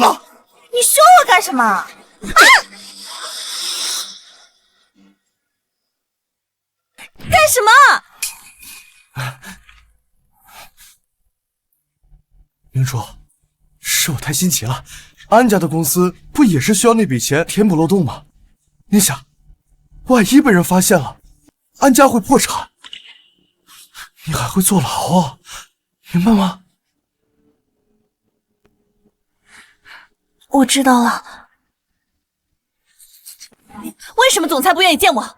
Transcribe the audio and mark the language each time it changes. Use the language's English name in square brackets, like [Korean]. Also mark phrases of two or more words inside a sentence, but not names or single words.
[Chinese] 你凶我干什么？啊！干什么？明珠，是我太心急了。安家的公司不也是需要那筆錢填補漏洞嗎？你想，萬一被人發現了，安家會破產，你還會坐牢啊，明白嗎？我知道了。为什麼總裁不願意見我？